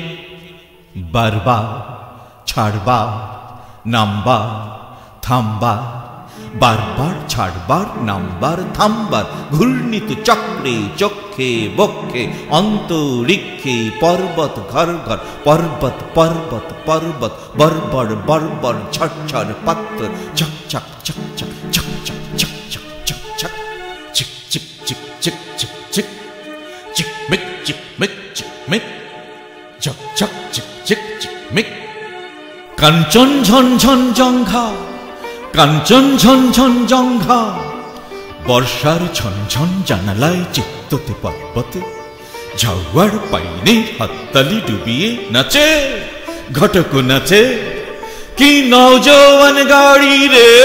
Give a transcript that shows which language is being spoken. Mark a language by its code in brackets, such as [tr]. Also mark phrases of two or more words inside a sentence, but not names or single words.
[bn] বারবার ছাড়বার নামবার থামবার, বারবার ছাড়বার নামবার থামবার। ঘূর্ণিত চক্রে চক্ষে বক্ষে অন্তরিক্ষে পর্বত ঘর ঘর, পর্বত পর্বত পর্বত, বর্বর বর্বর ঝরঝর পাত্তর, চক চক চক চক চক চক চক চক চক চক, চিক চিক চিক চিক চিক চিক, চিকমিক চিকমিক চিকমিক, চক চক চিক চিক চিকমিক। কাঞ্চন ঝন ঝন জঙ্ঘা, কাঞ্চন ঝন ঝন জঙ্ঘা। বর্ষার ঝনঝন জানালায় চিত্ততে পর্বতে, ঝাউয়ার পাইনে হাততালি ডুবিয়ে নাচে ঘটক নাচে। কি নওজোয়ান গাড়ি রে